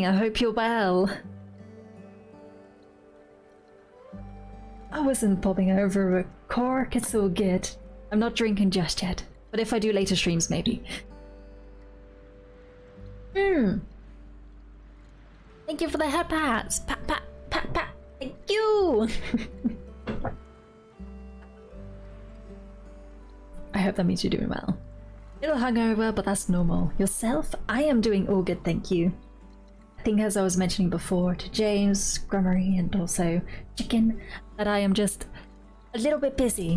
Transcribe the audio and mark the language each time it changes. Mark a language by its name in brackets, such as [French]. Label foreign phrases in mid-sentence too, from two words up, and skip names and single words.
[English] I hope you're well. I wasn't popping over a cork. It's all good. I'm not drinking just yet. But if I do later streams, maybe. Thank you for the head pats. Pat, pat, pat, pat. Thank you. I hope that means you're doing well. A little hungover, but that's normal. Yourself? I am doing all good, thank you. I think as I was mentioning before to James, Grummery, and also Chicken, that I am just a little bit busy.